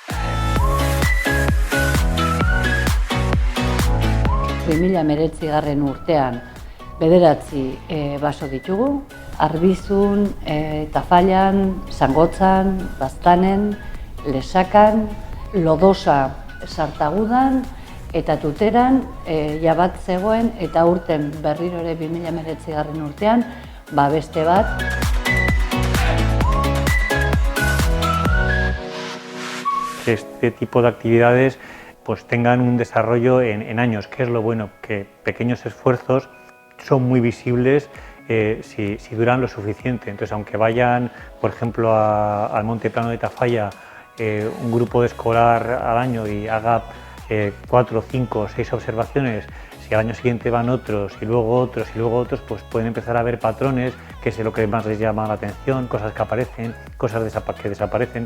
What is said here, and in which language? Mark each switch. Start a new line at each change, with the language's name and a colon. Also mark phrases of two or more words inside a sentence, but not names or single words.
Basque: 2019 urtean 9 baso ditugu, Arbizun, Tafallan, Zangotzan, Baztanen, Lesakan, Lodosa, Sartagudan eta Tuteran jabat zegoen, eta urten berriro ere 2019 urtean beste bat.
Spanish: Que este tipo de actividades pues tengan un desarrollo en años, que es lo bueno, que pequeños esfuerzos son muy visibles si duran lo suficiente. Entonces, aunque vayan, por ejemplo, al Monte Plano de Tafalla un grupo de escolar al año y haga 4, 5, 6 observaciones, si al año siguiente van otros y luego otros y luego otros, pues pueden empezar a ver patrones, que es lo que más les llama la atención, cosas que aparecen, cosas que desaparecen.